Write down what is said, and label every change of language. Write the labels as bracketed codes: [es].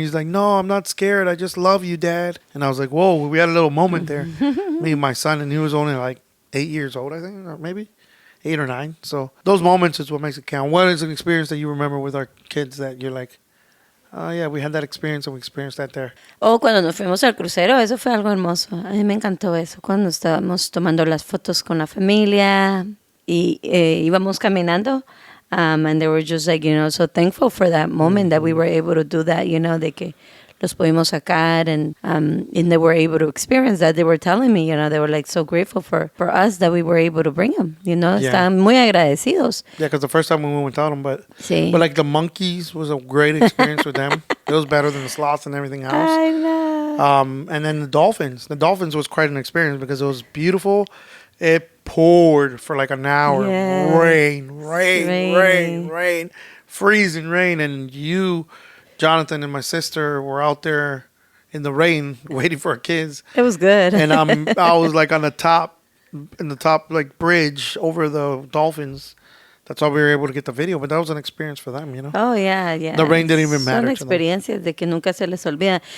[en] And he's like, no, I'm not scared. I just love you, Dad. And I was like, whoa, we had a little moment there. Me and my son, and he was only like 8 years old, I think, or maybe 8 or 9. So those moments is what makes it count. What is an experience that you remember with our kids that you're like, oh, yeah, we had that experience and we experienced that there? [es] Cuando nos fuimos al crucero, eso fue algo hermoso. A mí me encantó eso. Cuando estábamos tomando las fotos con la familia y íbamos caminando, [en] and they were just like, so thankful for that moment that we were able to do that, [es] de que los pudimos sacar [en] and they were able to experience that. They were telling me, they were like so grateful for us that we were able to bring them, [es] Estaban muy agradecidos. [en] Yeah, because the first time we went without them, but like the monkeys was a great experience with them. It was better than the sloths and everything else. I know. And then the dolphins. The dolphins was quite an experience because it was beautiful. It poured for like an hour. Yes. Rain. Freezing rain. And you, Jonathan, and my sister were out there in the rain waiting for our kids. It was good. And I was like in the top like bridge over the dolphins. That's how we were able to get the video, but that was an experience for them, Oh, yeah. The rain didn't even matter. [es] Son experiencias de que nunca se les olvida.